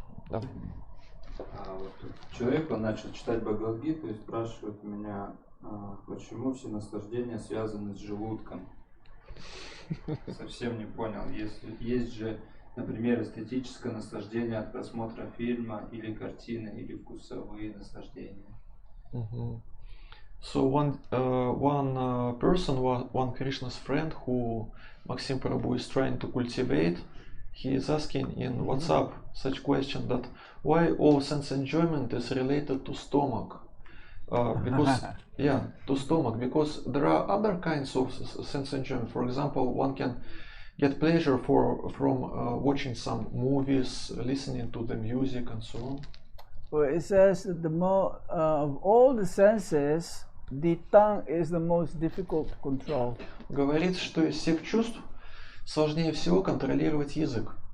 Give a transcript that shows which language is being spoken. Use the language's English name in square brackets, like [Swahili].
[Russian] Вот человек, он начал читать Бхагавад-гиту и спрашивает меня, почему все наслаждения связаны с желудком. Совсем не понял. Есть же, например, эстетическое наслаждение от просмотра фильма или картины, или вкусовые наслаждения. [English] So one person, one Krishna's friend who Maxim Prabhu is trying to cultivate, he is asking in WhatsApp such question that why all sense enjoyment is related to stomach. Because to stomach, because there are other kinds of sense enjoyment. For example, one can get pleasure from watching some movies, listening to the music, and so on. Well, it says that of all the senses, the tongue is the most difficult to control. [Russian] Говорится, что из всех чувств сложнее всего контролировать язык.